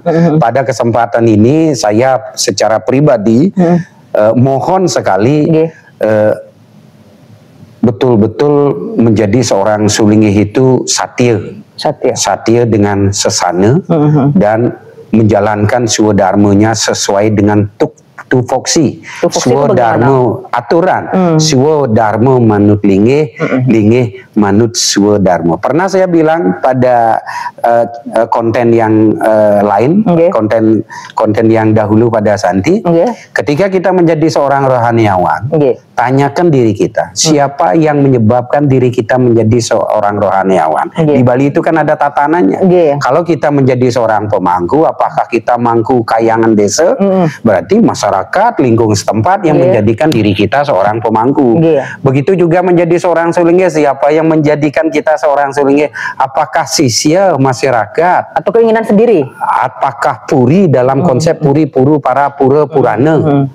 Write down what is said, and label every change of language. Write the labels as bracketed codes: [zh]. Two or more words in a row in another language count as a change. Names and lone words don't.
[id] Pada kesempatan ini saya secara pribadi mohon sekali betul-betul menjadi seorang sulingih itu satya dengan sesana dan menjalankan swadharmanya sesuai dengan tupoksi swadharma aturan swadharma [ban] manut linggih linggih manut swadharma. [id] Pernah saya bilang pada konten yang lain, konten yang dahulu pada Santi, ketika kita menjadi seorang rohaniawan, tanyakan diri kita, siapa yang menyebabkan diri kita menjadi seorang rohaniawan? Di Bali itu kan ada tatanannya. Kalau kita menjadi seorang pemangku, apakah kita mangku kayangan desa? Berarti masyarakat lingkungan setempat yang menjadikan diri kita seorang pemangku. Begitu juga menjadi seorang sulingnya, siapa yang menjadikan kita seorang sulingnya? Apakah sisya masyarakat atau keinginan sendiri? Apakah puri dalam konsep puri puru para pura purana?